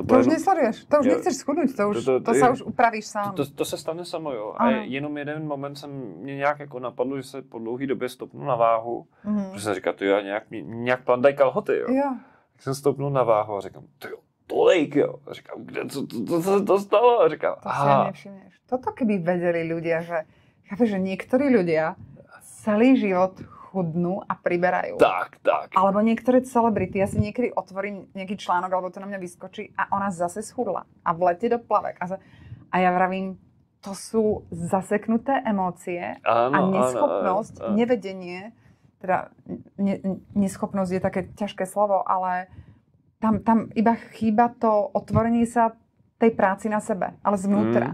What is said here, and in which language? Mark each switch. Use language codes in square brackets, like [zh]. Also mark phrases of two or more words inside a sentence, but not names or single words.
[cs] To už nesleduješ, to už nechceš schudnout, to se už upravíš sám. To se stane samo, jo. A jenom jeden moment mě nějak jako napadlo, že se po dlouhé době stopnu na váhu, protože jsem říkal, já nějak plandají kalhoty, jo. Tak jsem stopnul na váhu a říkám, tolik, jo. A říkám, co se to stalo? A říkám, to si nevšimneš. [sk] Toto keby vedeli ľudia, že chápeš, že niektorí ľudia celý život chudnú a priberajú. Tak. Alebo niektoré celebrity, ja si niekedy otvorím nejaký článok, alebo to na mňa vyskočí a ona zase schudla a vletí do plavek. A ja vravím, to sú zaseknuté emócie a neschopnosť, nevedenie, teda neschopnosť je také ťažké slovo, ale tam iba chýba to otvorenie sa tej práci na sebe, ale zvnútra.